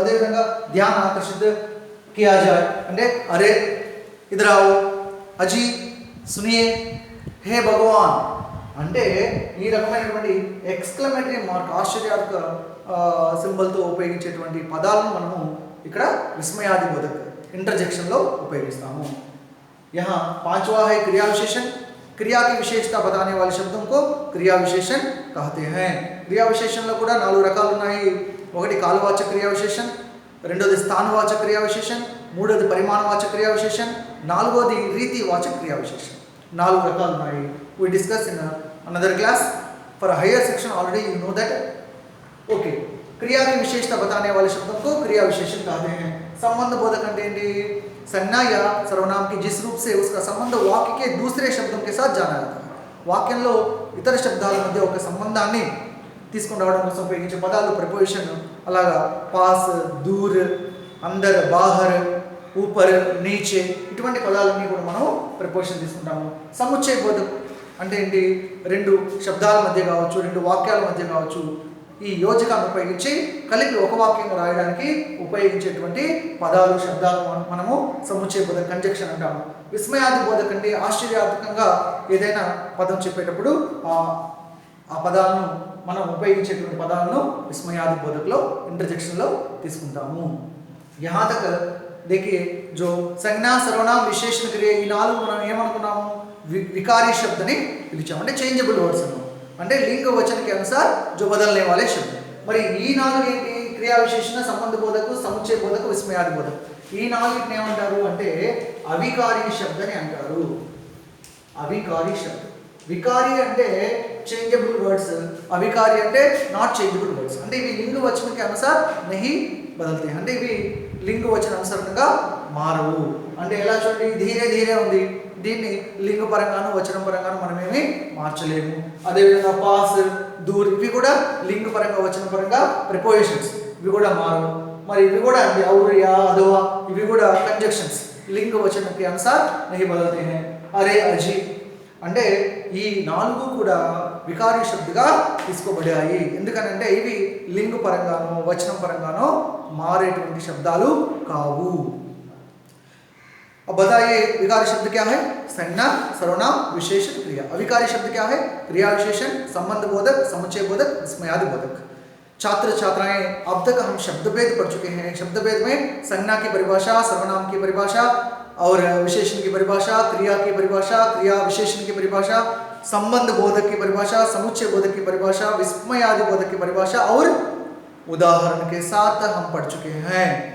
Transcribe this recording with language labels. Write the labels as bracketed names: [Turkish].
[Telugu] అదేవిధంగా [Hindi] ధ్యాన ఆకర్షిత్ Kia Joy [Telugu] అంటే అరే ఇదరావు, అజీ [Hindi] सुनिए हे भगवान [Telugu] అంటే ఈ రకమైనటువంటి ఎక్స్క్లమేటరీ మార్క్ ఆశ్చర్యాత్మక సింబల్తో ఉపయోగించేటువంటి పదాలను మనము ఇక్కడ విస్మయాది బోధక్ ఇంటర్జెక్షన్లో ఉపయోగిస్తాము. [Hindi] यहाँ पांचवा है क्रिया विशेषण. क्रिया की विशेषता बताने वाले शब्दों को क्रिया विशेषण कहते हैं. [Telugu] क्रिया విశేషణలో కూడా 4 రకాలు ఉన్నాయి. ఒకటి కాలవాచక క్రియా విశేషణ, రెండోది స్థానవాచక క్రియా విశేషణ, మూడోది పరిమాణవాచక క్రియా విశేషణ, నాలుగోది రీతివాచక క్రియా విశేషణ. 4 రకాలు ఉన్నాయి. [English] we discuss in another class. for a higher section already you know that. [Hindi] okay, क्रिया की विशेषता बताने वाले शब्दों को क्रिया विशेषण कहते हैं. [Telugu] संबंध बोधक అంటే ఏంటి? [Hindi] संज्ञा या सर्वनाम की जिस रूप से उसका संबंध वाक्य के दूसरे शब्दों के साथ जाना जाता है. [Telugu] వాక్యంలో ఇతర శబ్దాల మధ్య ఒక సంబంధాన్ని తీసుకొని రావడం కోసం ఉపయోగించే పదాలు ప్రిపోజిషన్. అలాగా పాస్, దూర్, అందర్, బాహర్, ఊపర్, నీచే ఇటువంటి పదాలన్నీ కూడా మనం ప్రిపోజిషన్ తీసుకుంటాము. సముచ్చయ బోధక్ అంటే ఏంటి? 2 శబ్దాల మధ్య కావచ్చు, 2 వాక్యాల మధ్య కావచ్చు, ఈ యోజకాన్ని ఉపయోగించి కలిపి ఒక వాక్యం రాయడానికి ఉపయోగించేటువంటి పదాలు, శబ్దాలు మనము సముచ్చయ బోధక కంజంక్షన్ అంటాము. విస్మయాది బోధక అంటే ఆశ్చర్యాత్మకంగా ఏదైనా పదం చెప్పేటప్పుడు ఆ పదాలను మనం ఉపయోగించేటువంటి పదాలను విస్మయాది బోధకలో ఇంటర్జెక్షన్లో తీసుకుంటాము. [Hindi] यहाँ तक देखिए जो संज्ञा सर्वनाम विशेषण क्रिया [Telugu] ఈ 4 మనం ఏమనుకున్నాము? विकारी शब्द ने పిలిచాము. అంటే చేంజబుల్ వర్డ్స్ అన్నమాట. [Hindi] అంటే लिंग वचन के अनुसार जो बदलने वाले शब्द. [Telugu] మరి ఈ 4 ఏంటి? క్రియా విశేషణ, సంబంధ బోధకు, సముచ్చయ బోధకు, విస్మయాది బోధకు. ఈ 4ని ఏమంటారు అంటే అవికారి శబ్ద అని అంటారు. అవికారి శబ్ద. వికారి అంటే చేంజబుల్ వర్డ్స్, అవికారి అంటే నాట్ చేంజబుల్ వర్డ్స్. అంటే ఇవి లింగ వచన [Hindi] के अनुसार नहीं [Telugu] బదల్తే. అంటే ఇవి లింగ వచన అనుసారంగా మారవు. అంటే ఎలా చూడండి, ధీరే ధీరే ఉంది, దీన్ని లింగ పరంగాను వచనం పరంగాను మనమేమి మార్చలేము. అదేవిధంగా పాస్, దూర్ ఇవి కూడా లింగ పరంగా వచన పరంగా ప్రిపోజిషన్స్, ఇవి కూడా మారవు. మరి ఇవి కూడా అండి ఔర్, యా, అదవా ఇవి కూడా కంజంక్షన్స్ లింగ వచన [Hindi] के अनुसार नहीं बदलते हैं. [Telugu] అరే, అజీ అంటే ఈ 4 కూడా వికారి శబ్దగా తీసుకోబడాయి. ఎందుకనంటే ఇవి లింగ పరంగానో వచనం పరంగానో మారేటువంటి శబ్దాలు కావు. [Hindi] अब बताइए विकारी शब्द क्या है? संज्ञा, सर्वनाम, विशेषण, क्रिया. अविकारी शब्द क्या है? क्रिया विशेषण, संबंध बोधक, समुच्चय बोधक, विस्मयादि बोधक. छात्र छात्राएं अब तक हम शब्द भेद पढ़ चुके हैं. शब्द भेद में संज्ञा की परिभाषा, सर्वनाम की परिभाषा और विशेषण की परिभाषा, क्रिया की परिभाषा, क्रिया विशेषण की परिभाषा, संबंध बोधक की परिभाषा, समुच्चय बोधक की परिभाषा, विस्मयादि बोधक की परिभाषा और उदाहरण के साथ हम पढ़ चुके हैं.